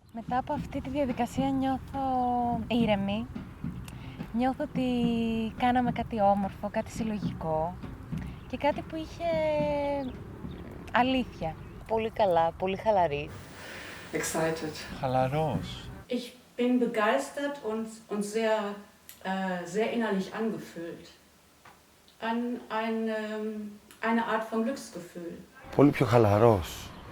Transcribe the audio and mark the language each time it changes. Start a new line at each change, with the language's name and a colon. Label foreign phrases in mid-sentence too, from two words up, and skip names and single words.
Greek: Μετά από αυτή τη διαδικασία νιώθω ήρεμη. Νιώθω ότι κάναμε κάτι όμορφο, κάτι συλλογικό και κάτι που είχε αλήθεια. Πολύ καλά, πολύ χαλαρή. Excited. Χαλαρός.
German: Ich bin begeistert und sehr innerlich angefüllt. Eine Art von Glücksgefühl.
Greek: Πολύ πιο χαλαρός.